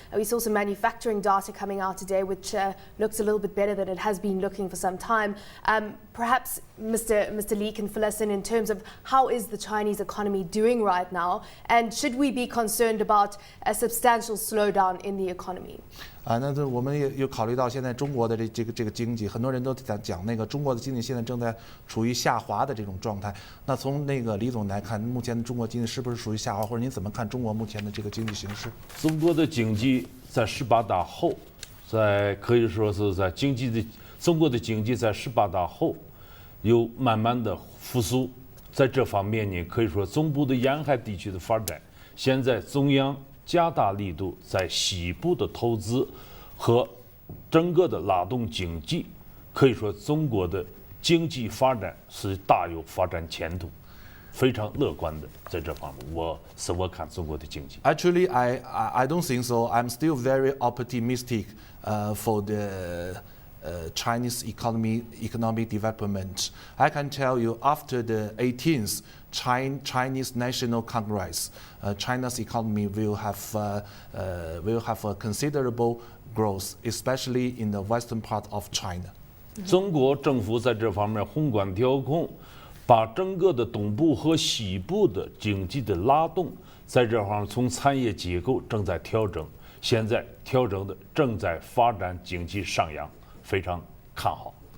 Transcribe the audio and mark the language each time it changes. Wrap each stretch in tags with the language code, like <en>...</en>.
<en>We saw some manufacturing data coming out today, which looks a little bit better than it has been looking for some time. Perhaps Mr. Lee can fill us in terms of how is the Chinese economy doing right now, and should we be concerned about a substantial slowdown in the economy?</en> <zh>那这我们也有考虑到现在中国的这个经济，很多人都在讲那个中国的经济现在正在处于下滑的这种状态。那从那个李总来看，目前的中国经济是不是属于下滑，或者您怎么看中国目前的这个经济形势？中国的经济在18大后，可以说是在中国的经济在18大后，有慢慢的复苏。在这方面呢，可以说中部的沿海地区的发展，现在中央 加大力度在西部的投资和整个的拉动经济，可以说中国的经济发展是大有发展前途，非常乐观的。在这方面，我看中国的经济。</zh> <en>Actually, I don't think so. I'm still very optimistic for the Chinese economic development. I can tell you after the 18th Chinese National Congress, China's economy will have a considerable growth, especially in the western part of China.</en> <zh>中国政府在这方面宏观调控，把整个的东部和西部的经济的拉动，在这方面从产业结构正在调整，现在调整的正在发展经济上扬，非常看好。</zh>